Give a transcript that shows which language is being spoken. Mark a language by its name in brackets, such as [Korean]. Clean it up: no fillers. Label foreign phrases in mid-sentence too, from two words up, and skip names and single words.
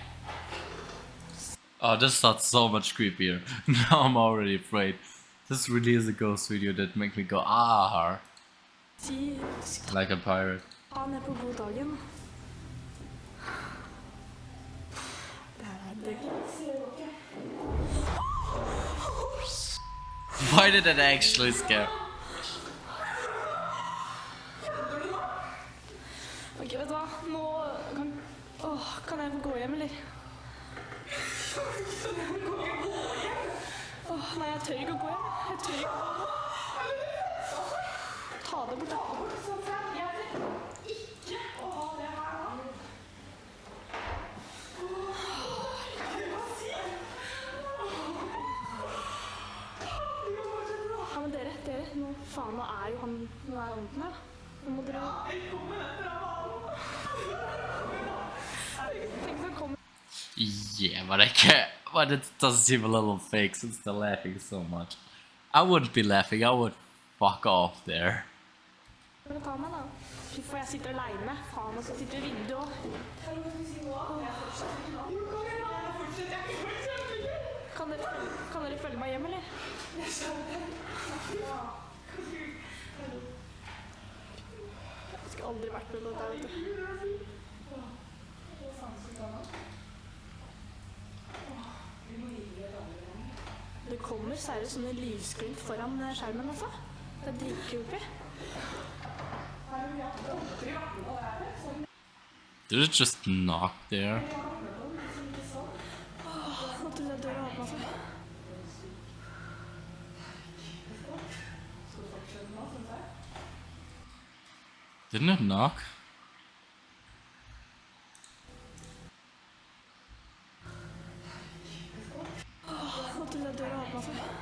[English] Oh, this starts so much creepier. Now I'm already afraid. This really is a ghost video that makes me go ah, like a pirate. [Norwegian] Han er på god dagen. Det [English] Why did it actually scare? [Norwegian] Ok, vet du hva? Nå kan jeg få gå hjem, eller? Nei, jeg tør ikke å gå hjem. Jeg tør ikke. Ta det bort, da. Ikke å ha det her, da. Ja, men dere, nå faen, nå er jo han, nå er ånden her. Nå må dere... Tenk så kommer... [English] Yeah, but I can't. But it does seem a little fake since they're laughing so much. I wouldn't be laughing, I would fuck off there. [Norwegian] Ta meg da. Fy faen, jeg sitter alene. Faen, og så sitter vinduet også. Kan dere følge meg hjem, eller? Jeg skulle aldri vært med noe der, vet du. Det kommer seriøst sånne lysglimt foran skjermen, altså. Det er dritcreepy. [English] Did it just knock there? [Norwegian] Nå trodde jeg døra åpnet seg. [English] Didn't it knock? [Norwegian] Nå trodde jeg døra åpnet seg.